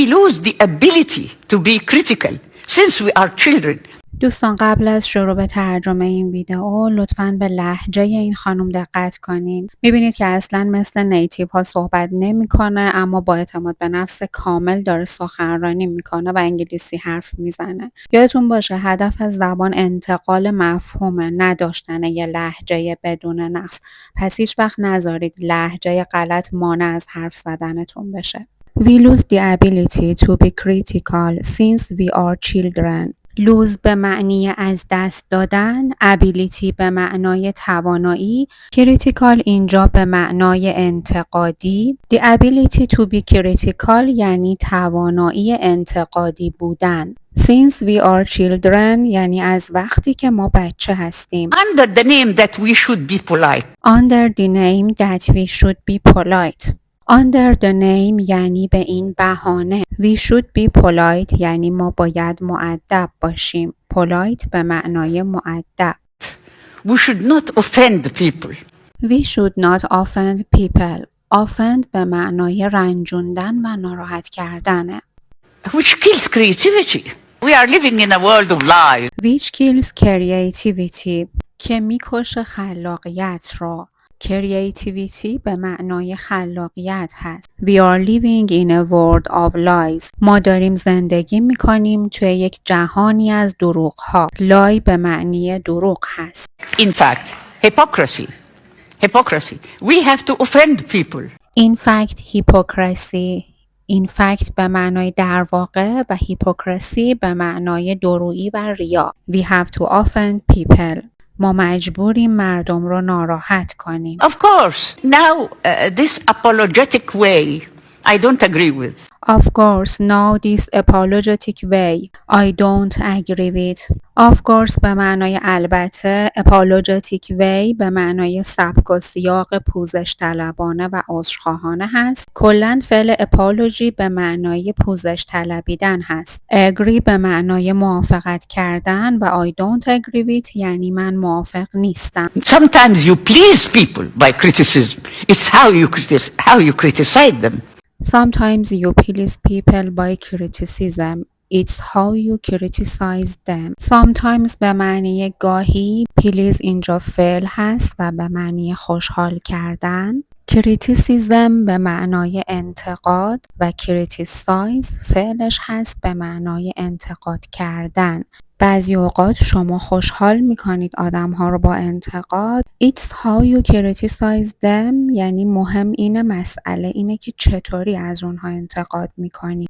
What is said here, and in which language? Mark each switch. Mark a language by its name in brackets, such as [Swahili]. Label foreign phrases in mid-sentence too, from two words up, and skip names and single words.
[English] We lose the ability to be critical since we are children. [Persian] دوستان قبل از شروع به ترجمه این ویدئو لطفاً به لهجه این خانم دقت کنین. میبینید که اصلاً مثل نیتیو ها صحبت نمیکنه، اما با اعتماد به نفس کامل داره سخنرانی میکنه و انگلیسی حرف میزنه. یادتون باشه هدف از زبان انتقال مفهومه، نداشتن یه لهجه بدون نقص. پس هیچ وقت نذارید لهجه غلط مانع از حرف زدنتون بشه. [English] We lose the ability to be critical since we are children. [Persian] lose به معنی از دست دادن، ability به معنای توانایی، critical اینجا به معنای انتقادی. [English] The ability to be critical [Persian] یعنی توانایی انتقادی بودن. [English] Since we are children [Persian] یعنی از وقتی که ما بچه هستیم. [English] Under the name that we should be polite. Under the name that we should be polite. Under the name [Persian] یعنی به این بهانه. [English] We should be polite [Persian] یعنی ما باید مؤدب باشیم. Polite به معنای مؤدب. [English] We should not offend people. We should not offend people. [Persian] Offend به معنای رنجوندن و ناراحت کردنه. [English] Which kills creativity. We are living in a world of lies. Which kills creativity [Persian] که میکشه خلاقیت رو. Creativity به معنای خلاقیت هست. [English] We are living in a world of lies. [Persian] ما dاریم زندگی میکنیم توی یک جهانی از دروغ ها. lie به معنی دروغ هست. [English] In fact, hypocrisy. We have to offend people. In fact, hypocrisy. In fact [Persian] به معنای در واقع و hypocrisy به معنای دورویی و ریا. [English] We have to offend people. [Persian] ما مجبوریم مردم رو ناراحت کنیم. [English] Of course, now this apologetic way, I don't agree with. Of course, now this apologetic way, I don't agree with. Of course [Persian] به معنای البته، [English] apologetic way [Persian] به معنای سبک و سیاق پوزش طلبانه و عذرخواهانه هست. کلاً فعل apology به معنای پوزش طلبیدن هست. agree به معنای موافقت کردن و [English] I don't agree with [Persian] یعنی من موافق نیستم. [English] Sometimes you please people by criticism. It's how you criticize them. Sometimes you please people by criticism. It's how you criticize them. [Persian] Sometimes به معنی گاهی، please اینجا فعل هست و به معنی خوشحال کردن. criticism به معنای انتقاد و criticize فعلش هست به معنای انتقاد کردن. بعضی اوقات شما خوشحال میکنید آدم ها رو با انتقاد. [English] It's how you criticize them [Persian] یعنی مهم اینه، مسئله اینه که چطوری از اونها انتقاد میکنید.